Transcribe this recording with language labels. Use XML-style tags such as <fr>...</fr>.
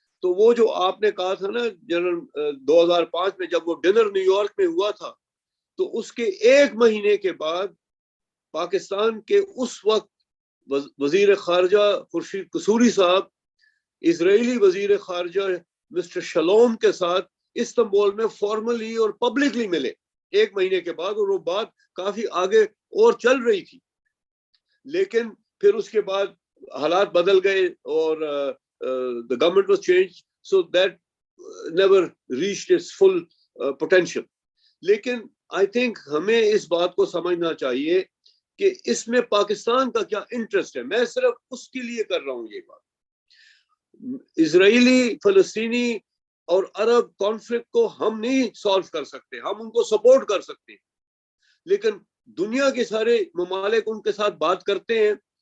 <ur>تو وہ جو آپ نے کہا تھا نا جنرل 2005 میں جب وہ ڈنر نیو یارک میں ہوا تھا، تو اس کے 1 مہینے کے بعد پاکستان کے اس وقت وزیر خارجہ خورشید قصوری صاحب اسرائیلی وزیر خارجہ مسٹر شلوم کے ساتھ استنبول میں فارملی اور پبلکلی ملے 1 مہینے کے بعد، اور وہ بات کافی آگے اور چل رہی تھی. لیکن پھر اس کے بعد حالات بدل گئے اور</ur> <en>the government was changed, so that never reached its full potential.</en> <ur>لیکن</ur> <en>I think</en> <ur>ہمیں اس بات کو سمجھنا چاہیے کہ اس میں پاکستان کا کیا انٹرسٹ ہے. میں صرف اس کے لیے کر رہا ہوں یہ بات. اسرائیلی، فلسطینی اور عرب کانفلکٹ کو ہم نہیں سالو کر سکتے، ہم ان کو سپورٹ کر سکتے ہیں، لیکن دنیا کے سارے ممالک ان کے ساتھ بات کرتے ہیں.</ur>